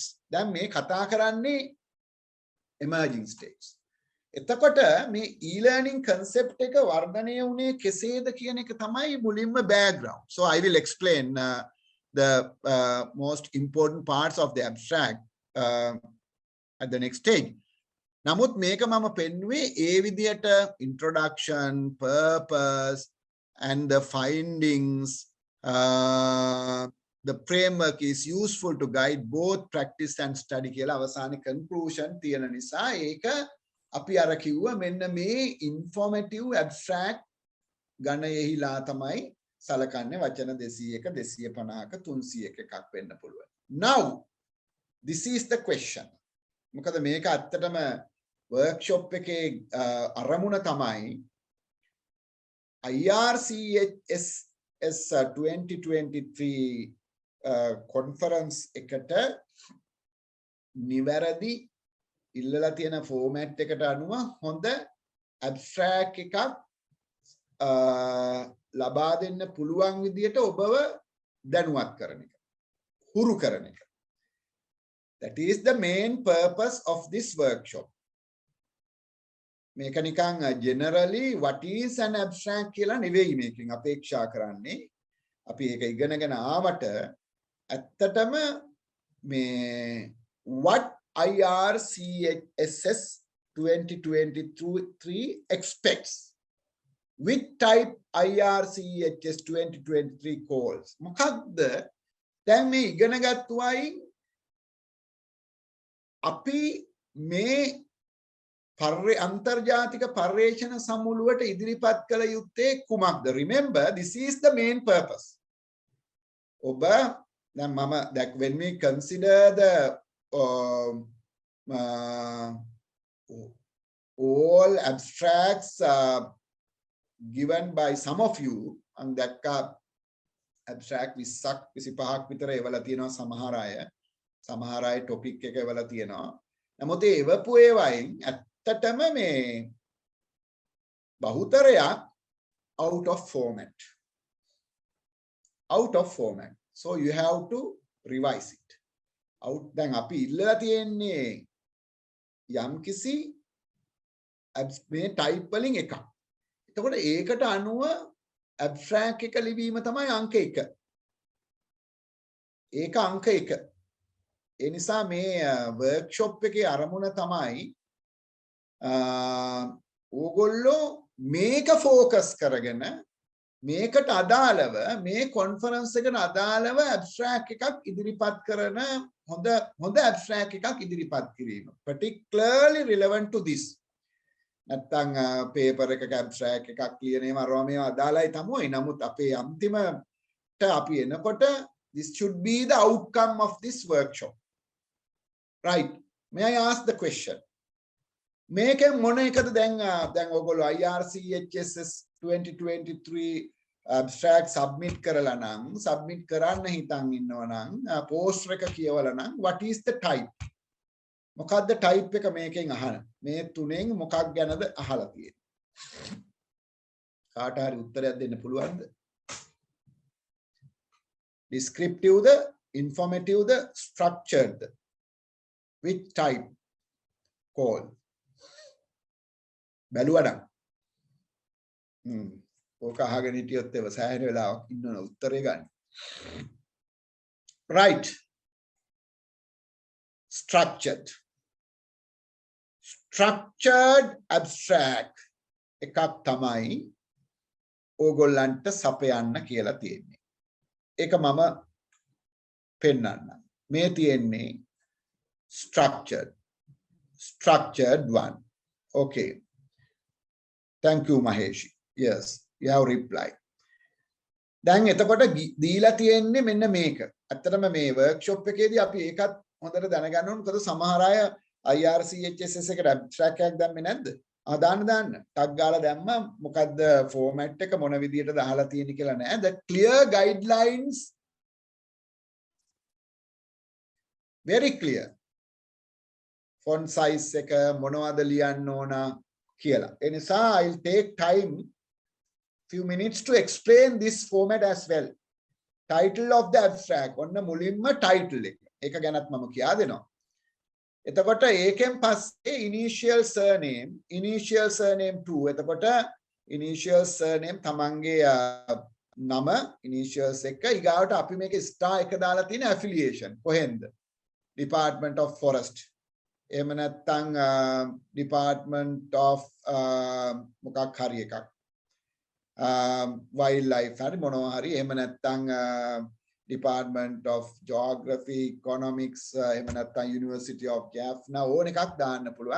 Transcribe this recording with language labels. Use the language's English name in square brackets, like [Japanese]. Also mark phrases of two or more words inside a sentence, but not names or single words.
[Sinhala] දැන් මේ කතා කරන්නේ [English] emerging states. [Sinhala] එතකොට මේ [English] e-learning concept [Sinhala] එක වර්ධනය වුණේ කෙසේද කියන එක තමයි මුලින්ම background. [English] So I will explain the most important parts of the abstract at the next stage. [Sinhala] නමුත් මේක මම පෙන්වුවේ ඒ විදිහට [English] introduction, purpose and the findings, the framework is useful to guide both practice and study [Sinhala] කියලා අවසානයේ conclusion තියෙන නිසා ඒක අපි අර කිව්වා මෙන්න මේ [English] informative abstract [Sinhala] ගණයෙහිලා තමයි සලකන්නේ වචන 200ක 250ක 300ක එකක් වෙන්න පුළුවන්. [English] Now this is the question. [Sinhala] මොකද මේක ඇත්තටම workshop එකේ අරමුණ තමයි IRCHSS 2023 conference එකට නිවැරදි ඉල්ලලා තියෙන format එකට අනුව හොඳ abstract එකක් ලබා දෙන්න පුළුවන් විදියට ඔබව දැනුවත් කරන එක, හුරු කරන එක. [English] That is the main purpose of this workshop. [Sinhala] මේක නිකන් [English] generally what is an abstract [Sinhala] කියලා නෙවෙයි මේකෙන් අපේක්ෂා කරන්නේ. අපි ඒක ඉගෙනගෙන ආවට ඇත්තටම මේ [English] what IRCHSS 2023 expects, which type IRCHSS 2023 calls. [Sinhala] මොකක්ද දැන් මේ ඉගෙන ගත්තුවයි අපි මේ අන්තර්ජාතික පර්යේෂණ සමුළුවට ඉදිරිපත් කළ යුත්තේ කුමක්ද? [English] Remember, this is the main purpose. [Sinhala] ඔබ දැන් මම [English] when we consider the all abstracts given by some of you, [Sinhala] and දැක්කා abstract 20ක් 25ක් විතර එවලා තියෙනවා සමහර අය topic එක එවලා තියෙනවා. නමුත් ඒ එවපු ඒවායින් ඇත්තටම මේ බහුතරයක් [English] out of format. So you have to revise it. [Sinhala] දැන් අපි ඉල්ලලා තියෙන්නේ යම්කිසි මේ type වලින් එකක්. එතකොට ඒකට අනුව abstract එක ලිවීම තමයි අංක 1. ඒක අංක 1. ඒ නිසා මේ workshop එකේ අරමුණ තමයි ඕගොල්ලෝ මේක focus කරගෙන මේකට අදාළව මේ conference එකට අදාළව abstract එකක් ඉදිරිපත් කරන හොඳ abstract එකක් ඉදිරිපත් කිරීම [English] particularly relevant to this. [Sinhala] නැත්තම් paper එකක abstract එකක් ලියන ඒවා අරවා මේවා අදාළයි තමයි. නමුත් අපේ අන්තිමට අපි එනකොට [English] this should be the outcome of this workshop. Right? May I ask the question? [Sinhala] මේකෙන් මොන එකද දැන් ඔයගොල්ලෝ IRCHSS 2023 [English] abstract submit [Sinhala] කරලා නම් submit කරන්න හිතන් ඉන්නවා නම් poster එක කියවලා නම් [English] what is the type? [Sinhala] මොකක්ද type එක මේකෙන් අහන? මේ තුනෙන් මොකක් ගැනද අහලා තියෙන්නේ? කාට හරි උත්තරයක් දෙන්න පුළුවන්ද? Descriptive ද, informative ද, structured ද? [English] Which type? call. [Sinhala] බැලුවනම් ඕක අහගෙන හිටියොත් ඒව සෑහෙන වෙලාවක් ඉන්නවනේ උත්තරේ ගන්න. [English] Right. Structured. Structured abstract [Sinhala] එකක් තමයි ඕගොල්ලන්ට සපයන්න කියලා තියෙන්නේ. ඒක මම පෙන්නන්නම්. මේ තියෙන්නේ [English] structured one. Okay. Thank you, Maheshi. Yes, you have replied. [Sinhala] දැන් එතකොට දීලා තියෙන්නේ මෙන්න මේක. ඇත්තටම මේ workshop එකේදී අපි ඒකත් හොඳට දැනගන්න ඕන. මොකද සමහර අය IRCHSS එකට abstract එකක් දැම්මේ නැද්ද? දාන්න ටග් ගාලා දැම්ම මොකද්ද format එක මොන විදියටද අහලා තියෙන්නේ කියලා නෑ. [English] The clear guidelines, very clear. Font size [Sinhala] එක මොනවද ලියන්න ඕන කියලා. ඒ නිසා [English] I'll take time few minutes to explain this format as well. Title of the abstract [Sinhala] ඔන්න මුලින්ම [English] title එක. [Sinhala] ඒක ගැනත් මම කියා දෙනවා. එතකොට ඒකෙන් පස්සේ [English] initial surname [Sinhala] 2. එතකොට [English] initial surname [Sinhala] තමන්ගේ නම initials එක ඊගාවට අපි මේක star එක දාලා තියෙන affiliation කොහෙන්ද? [English] Department of Forest. [Sinhala] එහෙම නැත්නම් [English] Department of [Sinhala] මොකක් හරි එකක්. Wildlife හරි මොනවා හරි එහෙම නැත්නම් [English] Department of Geography, Economics, [Sinhala] එහෙම නැත්නම් University of Jaffna ඕන එකක් දාන්න පුළුවන්.